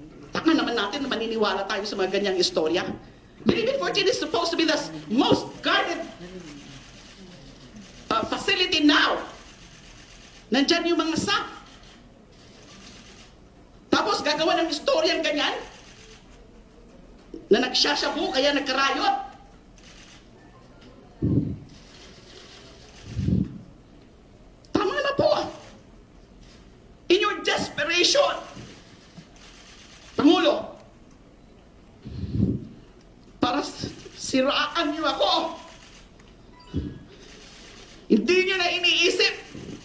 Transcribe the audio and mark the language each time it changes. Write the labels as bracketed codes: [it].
[tl] Taka naman natin na maniniwala tayo sa mga ganyang istorya. [en] Bilibid 14 is supposed to be the most guarded facility now. [tl] Nandyan yung mga SAP. Tapos gagawa ng istoryang ganyan na nagsasyabu kaya nagkarayot. Tama na po. [en] In your desperation, [tl] Pangulo, para siraan niyo ako. Hindi niyo na iniisip